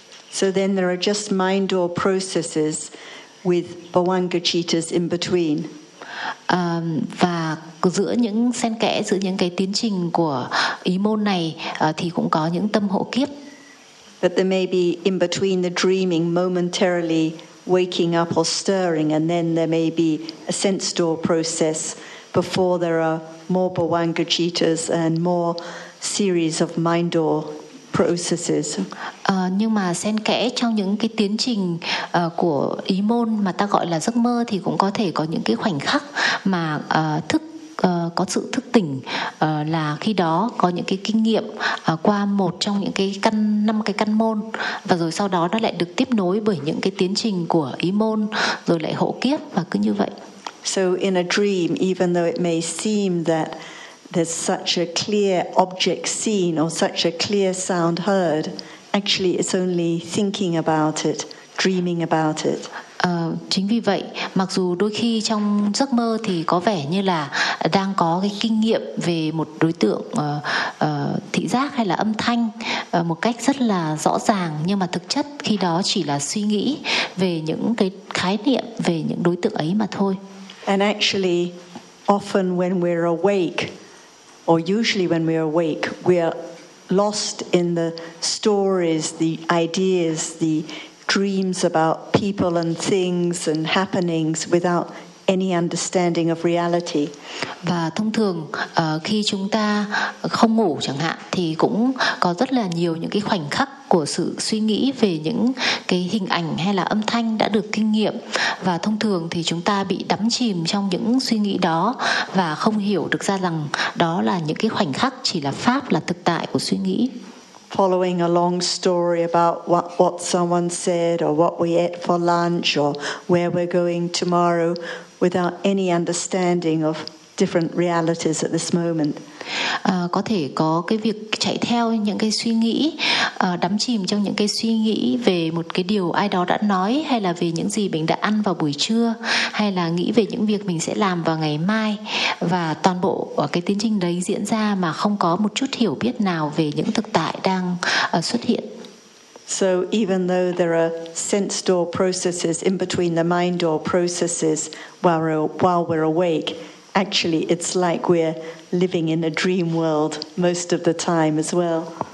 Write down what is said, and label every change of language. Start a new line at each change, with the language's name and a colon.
English: So then there are just mind door processes with bhavanga cittas in between.
Vietnamese: Và giữa những xen kẽ giữa những cái tiến trình của ý môn này thì cũng có những tâm hộ kiếp.
English: But there may be in between the dreaming momentarily waking up or stirring, and then there may be a sense door process before there are more bhavanga cittas and more series of mind door processes.
Vietnamese: Nhưng mà xen kẽ trong những cái tiến trình của ý môn mà ta gọi là giấc mơ thì cũng có thể có những cái khoảnh khắc mà có sự thức tỉnh, là khi đó có những cái kinh nghiệm qua một trong những cái năm cái căn môn, và rồi sau đó nó lại được tiếp nối bởi những cái tiến trình của ý môn, rồi lại hộ kiếp và cứ như vậy.
English: So in a dream, even though it may seem that there's such a clear object seen or such a clear sound heard, actually it's only thinking about it, dreaming about it.
Vietnamese: Chính vì vậy, mặc dù đôi khi trong giấc mơ thì có vẻ như là đang có cái kinh nghiệm về một đối tượng thị giác hay là âm thanh một cách rất là rõ ràng, nhưng mà thực chất khi đó chỉ là suy nghĩ về những cái khái niệm về những đối tượng ấy mà thôi.
English: And actually, often when we're awake, or usually when we're awake, we're lost in the stories, the ideas, the dreams about people and things and happenings without any understanding of reality.
Vietnamese: Và thông thường khi chúng ta không ngủ chẳng hạn thì cũng có rất là nhiều những cái khoảnh khắc của sự suy nghĩ về những cái hình ảnh hay là âm thanh đã được kinh nghiệm, và thông thường thì chúng ta bị đắm chìm trong những suy nghĩ đó và không hiểu được ra rằng đó là những cái khoảnh khắc chỉ là pháp, là thực tại của suy nghĩ.
English: Following a long story about what someone said or what we ate for lunch or where we're going tomorrow without any understanding of different realities at this moment.
Vietnamese: Có thể có cái việc chạy theo những cái suy nghĩ, đắm chìm trong những cái suy nghĩ về một cái điều ai đó đã nói, hay là về những gì mình đã ăn vào buổi trưa, hay là nghĩ về những việc mình sẽ làm vào ngày mai, và toàn bộ cái tiến trình đấy diễn ra mà không có một chút hiểu biết nào về những thực tại đang xuất hiện.
English: So even though there are sense door processes in between the mind door processes while we're awake, actually it's like we're living in a dream world most of the time as well.